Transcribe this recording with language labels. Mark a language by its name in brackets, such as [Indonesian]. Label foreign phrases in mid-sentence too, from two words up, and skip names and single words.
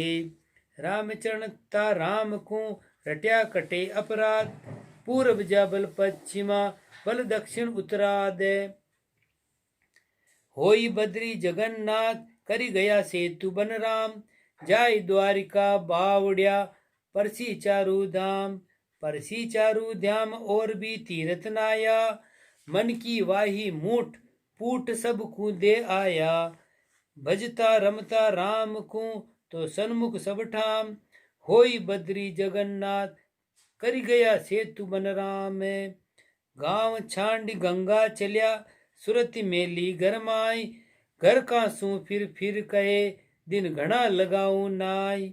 [Rajasthani] रामचरण ता राम को रट्या कटे अपराध, पूर्व जा बल पश्चिमा बल दक्षिण उत्तराद। होई बद्री जगन्नाथ करी गया सेतु बन राम, जाय द्वारिका बावड़िया परसी चारू धाम। परसी चारू धाम और भी तीरथ नाया, मन की वाही मूठ पूट सब को दे आया। भजता रमता राम को तो सन्मुख सब ठाम, होई बद्री जगन्नाथ करी गया सेतु बन राम। गांव छांडी गंगा चलिया सुरति मेली गरमाई, घर का सू फिर कहे दिन घना लगाऊं नाई।